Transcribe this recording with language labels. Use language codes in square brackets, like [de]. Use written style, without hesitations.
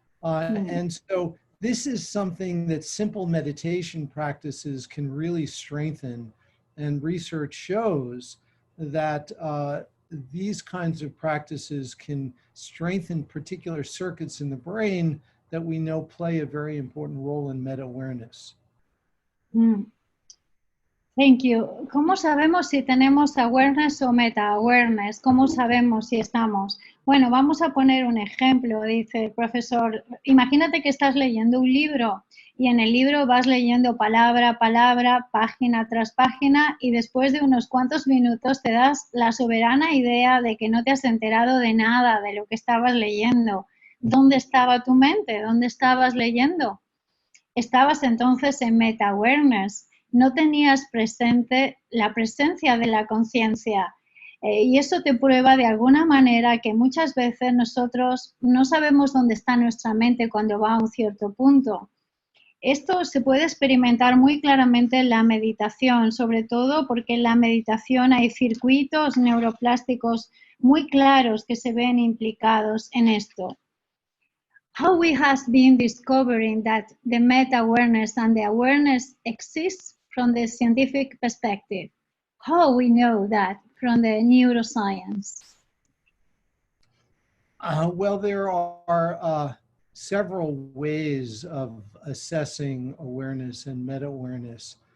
[en] And so this is something that simple meditation practices can really strengthen. And research shows that these kinds of practices can strengthen particular circuits in the brain that we know play a very important role in meta-awareness. Thank you. [es] ¿Cómo sabemos si tenemos awareness o meta-awareness? ¿Cómo sabemos si estamos? Bueno, vamos a poner un ejemplo, dice el profesor. Imagínate que estás leyendo un libro y en el libro vas leyendo palabra a palabra, página tras página, y después de unos cuantos minutos te das la soberana idea de que no te has enterado de nada de lo que estabas leyendo. ¿Dónde estaba tu mente? ¿Dónde estabas leyendo? Estabas entonces en meta-awareness. No tenías presente la presencia de la conciencia. Y eso te prueba de alguna manera que muchas veces nosotros no sabemos dónde está nuestra mente cuando va a un cierto punto. Esto se puede experimentar muy claramente en la meditación, sobre todo porque en la meditación hay circuitos neuroplásticos muy claros que se ven implicados en esto. [en] How we have been discovering that the meta-awareness and the awareness exists from the scientific perspective. How we know that from the neuroscience? Well, there are several ways of assessing awareness and meta-awareness.